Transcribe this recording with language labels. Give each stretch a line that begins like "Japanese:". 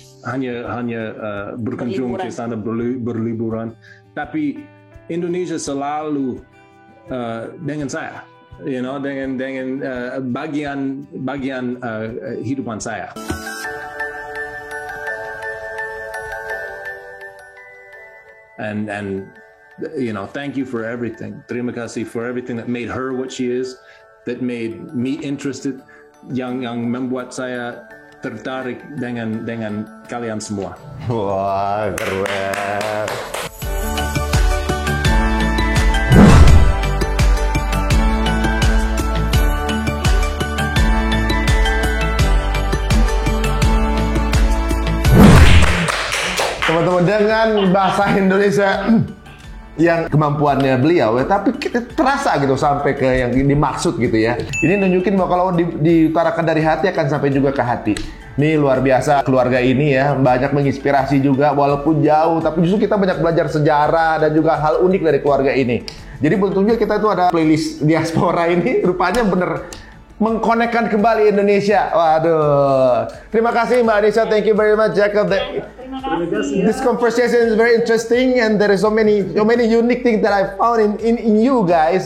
Indonesian: Hanya berkunjung ke sana berliburan. Tapi Indonesia selalu dengan saya. Dengan bagian hidupan saya.
English: And thank you for everything.
Indonesian: Terima kasih
English: for everything that made her what she is, that made me interested,
Indonesian: yang membuat saya tertarik dengan kalian semua. Wah, keren. Teman-teman, dengan bahasa Indonesia yang kemampuannya beliau, tapi terasa gitu sampai ke yang dimaksud gitu ya. Ini nunjukin bahwa kalau diutarakan dari hati akan sampai juga ke hati. Nih luar biasa keluarga ini ya, banyak menginspirasi juga walaupun jauh, tapi justru kita banyak belajar sejarah dan juga hal unik dari keluarga ini. Jadi bentuknya kita itu ada playlist diaspora ini, rupanya bener mengkonekkan kembali Indonesia. Waduh. Terima kasih
English: Mbak Anissa, thank you very much Jacob. This conversation is very interesting and there is so many unique things that I found in you guys.